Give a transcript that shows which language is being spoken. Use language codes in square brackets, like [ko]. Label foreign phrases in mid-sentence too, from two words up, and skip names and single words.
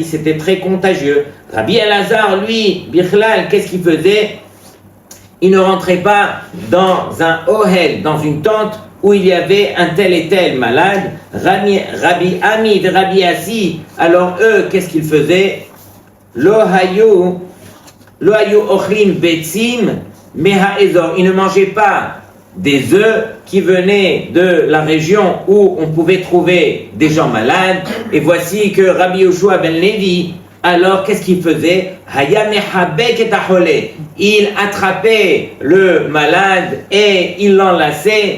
[fr] C'était très contagieux. Rabbi Elazar, lui, Bichlal, qu'est-ce qu'il faisait? Il ne rentrait pas dans un ohel, dans une tente où il y avait un tel et tel malade. [he] Rabbi Ami [fr] et [he] Rabbi Assi, [fr] alors eux, qu'est-ce qu'ils faisaient? [he] Lo hayu ochlim betzim meha ezor. [fr] Ils ne mangeaient pas des œufs qui venaient de la région où on pouvait trouver des gens malades. Et voici que [he] Rabbi Yoshua ben Levi, [fr] alors qu'est-ce qu'il faisait? Il attrapait le malade et il l'enlaçait.